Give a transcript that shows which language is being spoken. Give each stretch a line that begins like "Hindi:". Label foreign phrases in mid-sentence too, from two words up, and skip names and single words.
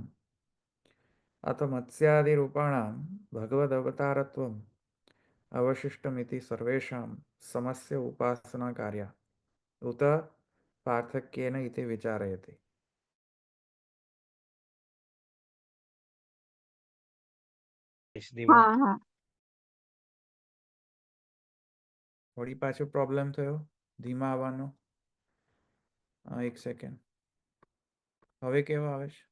Sanskrit: अथ मत्स्यादिरूपाणां भगवदवतारत्वम् अवशिष्टमिति सर्वेषां समस्य उपासनाकार्या उत पार्थक्येन इति विचारयति.
Gujarati: વળી પાછો પ્રોબ્લેમ થયો ધીમા આવવાનો. એક સેકન્ડ. હવે કેવો આવે છે?